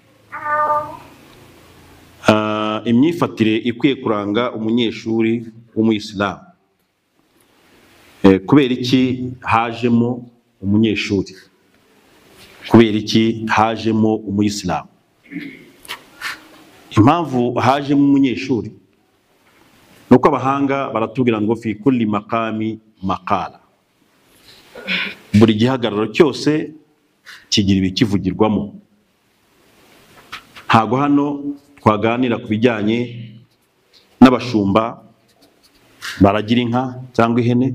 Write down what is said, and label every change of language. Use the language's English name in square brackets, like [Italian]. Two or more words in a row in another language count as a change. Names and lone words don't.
[Kinyarwanda] Imyifatire ikwiye kuranga umunyeshuri w'umuyisilamu. Kubera iki hajemo umunyeshuri? Kubera iki hajemo umuyisilamu? Impamvu hajemo umunyeshuri nuko abahanga baratubwira ngo [Arabic] في كل مقام مقال. [Kinyarwanda] Buri gihagararo cyose kigira ibikivugirwamo. Ntago hano twaganira ku bijyanye n'abashumba baragira inka cyangwa ihene.